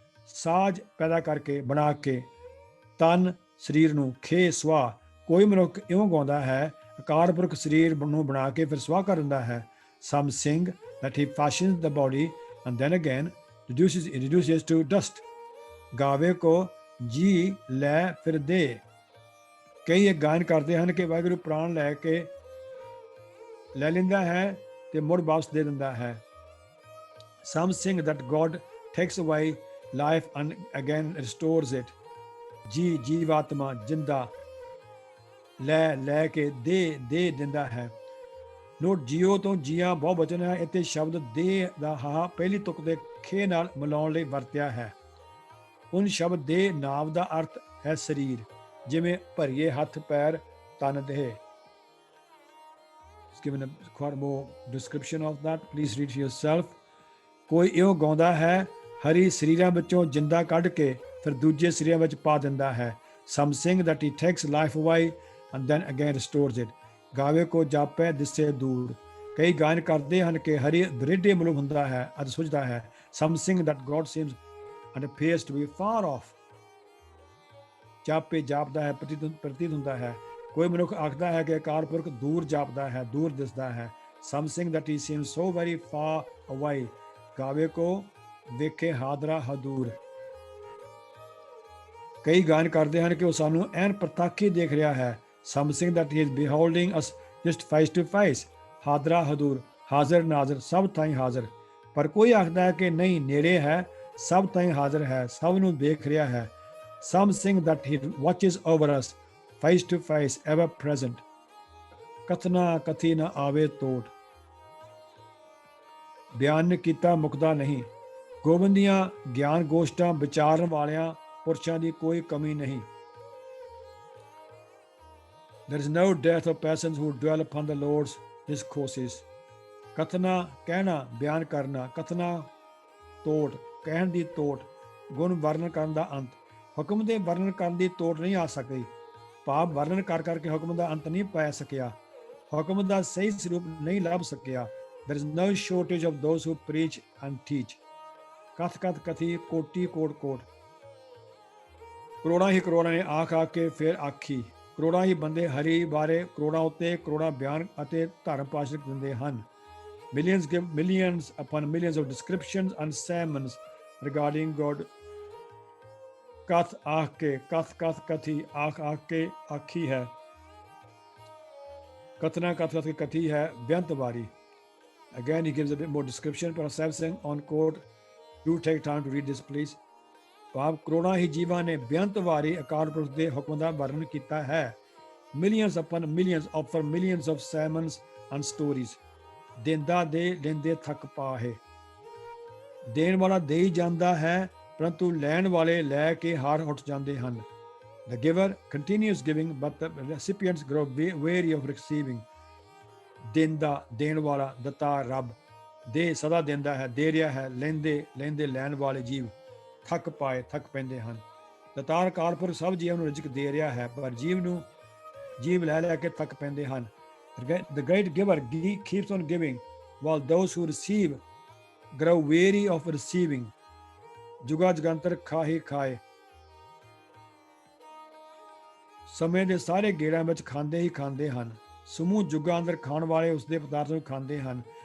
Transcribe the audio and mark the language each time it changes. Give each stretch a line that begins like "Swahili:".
Punjabi: ਸਾਜ ਪੈਦਾ ਕਰਕੇ, ਬਣਾ ਕੇ, ਤਨ ਸਰੀਰ ਨੂੰ ਖੇ ਸੁਆਹ। ਕੋਈ ਮਨੁੱਖ ਇਉਂ ਗਾਉਂਦਾ ਹੈ, ਅਕਾਲ ਪੁਰਖ ਸਰੀਰ ਨੂੰ ਬਣਾ ਕੇ ਫਿਰ ਸੁਆਹ ਕਰ ਦਿੰਦਾ ਹੈ।
English: Some sing that he fashions the body and then again reduces to dust.
Punjabi: ਗਾਵੇ ਕੋ ਜੀ ਲੈ ਫਿਰ ਦੇ। ਕਈ ਇਹ ਗਾਇਨ ਕਰਦੇ ਹਨ ਕਿ ਵਾਹਿਗੁਰੂ ਪ੍ਰਾਣ ਲੈ ਲੈਂਦਾ ਹੈ ਤੇ ਮੁੜ ਵਾਪਸ ਦੇ ਦਿੰਦਾ ਹੈ।
English: Some sing that God takes away life and again restores it.
Punjabi: ਜੀਵਾਤਮਾ, ਜਿੰਦਾ, ਲੈ ਕੇ ਦੇ ਦਿੰਦਾ ਹੈ। ਨੋਟ ਜੀਓ ਤੋਂ ਜੀਆਂ ਬਹੁਵਚਨ ਹੈ। ਇੱਥੇ ਸ਼ਬਦ ਦੇ ਦਾ ਹਾ ਪਹਿਲੀ ਤੁਕ ਦੇ ਖੇ ਨਾਲ ਮਿਲਾਉਣ ਲਈ ਵਰਤਿਆ ਹੈ। ਉਨ ਸ਼ਬਦ ਦੇ ਨਾਮ ਦਾ ਅਰਥ ਹੈ ਸਰੀਰ, ਜਿਵੇਂ ਭਰੀਏ ਹੱਥ ਪੈਰ, ਤਨ ਦੇਹ।
English: It's given a quite more description of that. Please read for yourself.
Punjabi: ਕੋਈ ਇਉਂ ਗਾਉਂਦਾ ਹੈ, ਹਰੀ ਸਰੀਰਾਂ ਵਿੱਚੋਂ ਜਿੰਦਾ ਕੱਢ ਕੇ ਫਿਰ ਦੂਜੇ ਸਰੀਰਾਂ ਵਿੱਚ ਪਾ ਦਿੰਦਾ ਹੈ।
English: Some sing that he takes life away and then again restores it.
Punjabi: ਗਾਵੇ ਕੋ ਜਾਪੈ ਦਿਸੇ ਦੂਰ। ਕਈ ਗਾਇਨ ਕਰਦੇ ਹਨ ਕਿ ਹਰੀ ਦ੍ਰਿੜੇ ਮਾਲੂਮ ਹੁੰਦਾ ਹੈ ਅਤੇ ਸੁਝਦਾ ਹੈ।
English: Some sing that God seems and appears to be far off.
Punjabi: ਜਾਪੇ ਜਾਪਦਾ ਹੈ, ਪ੍ਰਤੀਤ ਹੁੰਦਾ ਹੈ। ਕੋਈ ਮਨੁੱਖ ਆਖਦਾ ਹੈ ਕਿ ਅਕਾਲ ਪੁਰਖ ਦੂਰ ਜਾਪਦਾ ਹੈ, ਦੂਰ ਦਿਸਦਾ ਹੈ।
English: Some sing that he seems so very far away.
Punjabi: ਗਾਵੇ ਕੋ ਵੇਖੇ ਹਾਦਰਾ ਹਦੂਰ। ਕਈ ਗਾਇਨ ਕਰਦੇ ਹਨ ਕਿ ਉਹ ਸਾਨੂੰ ਐਨ ਪ੍ਰਤੱਖ ਦੇਖ ਰਿਹਾ ਹੈ।
English: Some sing that he is beholding us just face to face.
Punjabi: ਹਾਦਰਾ ਹਦੂਰ, ਹਾਜ਼ਰ ਨਾਜ਼ਰ, ਸਭ ਥਾਈਂ ਹਾਜ਼ਰ। ਪਰ ਕੋਈ ਆਖਦਾ ਹੈ ਕਿ ਨਹੀਂ, ਨੇੜੇ ਹੈ, ਸਭ ਥਾਈਂ ਹਾਜ਼ਰ ਹੈ, ਸਭ ਨੂੰ ਦੇਖ ਰਿਹਾ ਹੈ।
English: Some sing that he watches over us face to face, ever present.
Punjabi: ਕਥਨਾ ਕਥੀ ਨਾ ਆਵੇ ਤੋਟ। ਬਿਆਨ ਕੀਤਾ ਮੁਕਦਾ ਨਹੀਂ। ਗੋਬਿੰਦ ਦੀਆਂ ਗਿਆਨ ਗੋਸ਼ਟਾਂ ਵਿਚਾਰਨ ਵਾਲਿਆਂ ਪੁਰਸ਼ਾਂ ਦੀ ਕੋਈ ਕਮੀ ਨਹੀਂ।
English: There is no dearth of persons who dwell upon the Lord's discourses.
Punjabi: ਕਥਨਾ ਕਹਿਣਾ, ਬਿਆਨ ਕਰਨਾ। ਕਥਨਾ ਤੋਟ, ਕਹਿਣ ਦੀ ਤੋਟ। ਗੁਣ ਵਰਣਨ ਕਰਨ ਦਾ ਅੰਤ। ਹੁਕਮ ਦੇ ਵਰਣਨ ਕਰਨ ਦੀ ਤੋਟ ਨਹੀਂ ਆ ਸਕਦੀ। ਭਾਵ ਵਰਣਨ ਕਰਕੇ ਹੁਕਮ ਦਾ ਅੰਤ ਨਹੀਂ ਪੈ ਸਕਿਆ, ਹੁਕਮ ਦਾ ਸਹੀ ਸਰੂਪ ਨਹੀਂ ਲੱਭ ਸਕਿਆ।
English: There is no shortage of those who preach and teach.
Punjabi: ਕਥ ਕਥੀ, ਕੋਟੀ ਕੋਟ। ਕਰੋੜਾਂ ਹੀ ਕਰੋੜਾਂ ਨੇ ਆਖ ਕੇ ਫਿਰ ਆਖੀ। ਕਰੋੜਾਂ ਹੀ ਬੰਦੇ ਹਰੀ ਬਾਰੇ ਕਰੋੜਾਂ ਉੱਤੇ ਕਰੋੜਾਂ ਬਿਆਨ ਅਤੇ ਧਰਮ ਭਾਸ਼ਣ ਦਿੰਦੇ ਹਨ।
English: Millions give millions upon millions of descriptions and sermons regarding God.
Punjabi: ਕਥ ਆਖ ਕੇ, ਕਥ ਕਥੀ, ਆਖ ਕੇ ਆਖੀ ਹੈ। ਕਥਨਾ ਕਥ ਕਥੀ ਹੈ ਬੇਅੰਤ ਵਾਰੀ।
English: Again, he gives a bit more description. Professor Sahib Singh on quote, do take time to read this, please.
Punjabi: ਭਾਵ ਕਰੋੜਾਂ ਹੀ ਜੀਵਾਂ ਨੇ ਬੇਅੰਤ ਵਾਰੀ ਅਕਾਲ ਪੁਰਖ ਦੇ ਹੁਕਮ ਦਾ ਵਰਣਨ ਕੀਤਾ ਹੈ।
English: Millions upon millions offer millions of sermons and stories.
Punjabi: ਦਿੰਦਾ ਦੇ ਲੈਂਦੇ ਥੱਕ ਪਾਹੇ। ਦੇਣ ਵਾਲਾ ਦੇ ਹੀ ਜਾਂਦਾ ਹੈ, ਪਰੰਤੂ ਲੈਣ ਵਾਲੇ ਲੈ ਕੇ ਹਾਰ ਉੱਠ ਜਾਂਦੇ ਹਨ।
English: The giver continues giving, but the recipients grow weary of receiving.
Punjabi: ਦਿੰਦਾ, ਦੇਣ ਵਾਲਾ, ਦਿੱਤਾ ਰੱਬ, ਦੇ ਸਦਾ ਦਿੰਦਾ ਹੈ, ਦੇ ਰਿਹਾ ਹੈ, ਲੈਂਦੇ ਲੈਣ ਵਾਲੇ ਜੀਵ ਥੱਕ ਪੈਂਦੇ ਹਨ। ਦਾਤਾਰ ਅਕਾਲ ਪੁਰਖ ਸਭ ਜੀਵਾਂ ਨੂੰ ਰਿਜ਼ਕ ਦੇ ਰਿਹਾ ਹੈ, ਪਰ ਜੀਵ ਲੈ ਕੇ ਥੱਕ ਪੈਂਦੇ ਹਨ।
English: The great giver keeps on giving, while those who receive grow weary of receiving.
Punjabi: ਜੁਗਾ ਜਗੰਤਰ ਖਾਏ ਸਮੇਂ ਦੇ ਸਾਰੇ ਗੇੜਾਂ ਵਿੱਚ ਖਾਂਦੇ ਹੀ ਖਾਂਦੇ ਹਨ। ਸਮੂਹ ਜੁਗਾਂ ਅੰਦਰ ਖਾਣ ਵਾਲੇ ਉਸਦੇ ਪਦਾਰਥ ਨੂੰ ਖਾਂਦੇ ਹਨ।